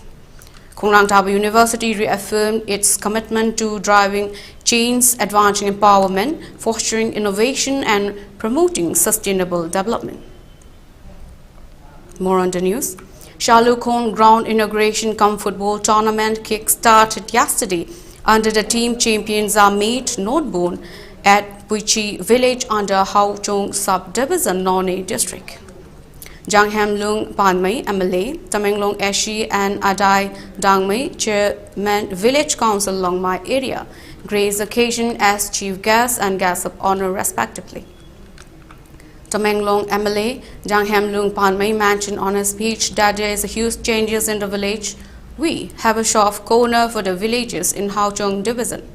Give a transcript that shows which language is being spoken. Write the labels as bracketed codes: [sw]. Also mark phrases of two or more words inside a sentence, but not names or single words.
[en] Kongnang Taba University reaffirmed its commitment to driving change, advancing empowerment, fostering innovation, and promoting sustainable development. More on the news. Langlenton ground inauguration cum football tournament kick-started yesterday under the team champions are made not-born at Puichi village under Hau Chung sub-division Nonne district. Jangham Lung Panmei MLA, Tamenglong Eshi and Adai Dangmei, Chairman Village Council Longmai area, graced the occasion as Chief Guest and Guest of Honor respectively. Tamenglong MLA Jangham Lung Panmei mentioned on his speech that there is a huge changes in the village. We have a soft corner for the villages in Hau Chung division.